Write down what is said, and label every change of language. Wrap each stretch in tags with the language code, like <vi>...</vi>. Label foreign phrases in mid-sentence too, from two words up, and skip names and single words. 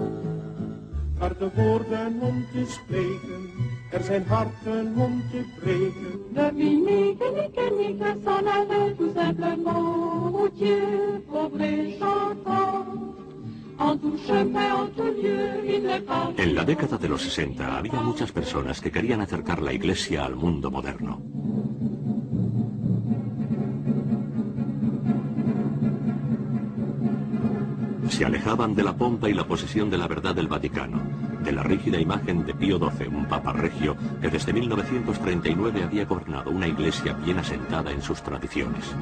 <nl>Harde woorden om te spreken, zijn harten om te breken.</nl> <fr>Dominique et Nique s'en allaient tout simplement, routiers, pauvres et chantants.</fr> <es>En la década de los 60 había muchas personas que querían acercar la Iglesia al mundo moderno. Se alejaban de la pompa y la posesión de la verdad del Vaticano, de la rígida imagen de Pío XII, un papa regio que desde 1939 había gobernado una Iglesia bien asentada en sus tradiciones.</es>